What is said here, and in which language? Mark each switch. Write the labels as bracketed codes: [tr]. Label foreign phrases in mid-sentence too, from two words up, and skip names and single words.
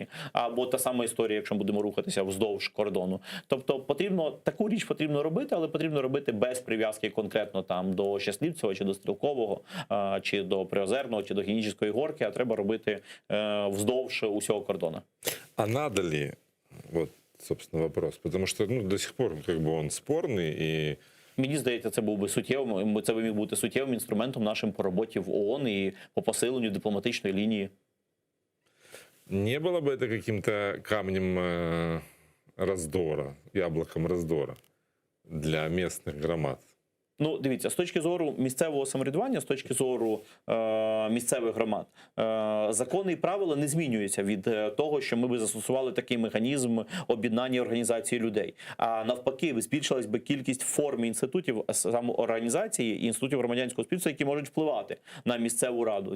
[uk] Або та сама історія, якщо ми будемо рухатися вздовж кордону. Тобто, таку річ потрібно робити, але потрібно робити без прив'язки конкретно там до Щаслівцева, чи до Стрілкового, чи до Приозерного, чи до Генічеської горки, а треба робити вздовж усього кордону. [ru] А надо ли, вот, собственно, вопрос, потому что, ну, до сих пор как бы он спорный и... [uk] Мені здається, це був би суттєвим, це міг бути суттєвим інструментом нашим по роботі в ООН і по посиленню дипломатичної лінії. [ru] Не было бы это каким-то камнем раздора, яблоком раздора для местных громад? [uk] Ну, дивіться, з точки зору місцевого самоврядування, з точки зору місцевих громад, закони і правила не змінюються від того, що ми би застосували такий механізм об'єднання організації людей. А навпаки, збільшилась би кількість форм інститутів самоорганізації і інститутів громадянського суспільства, які можуть впливати на місцеву раду.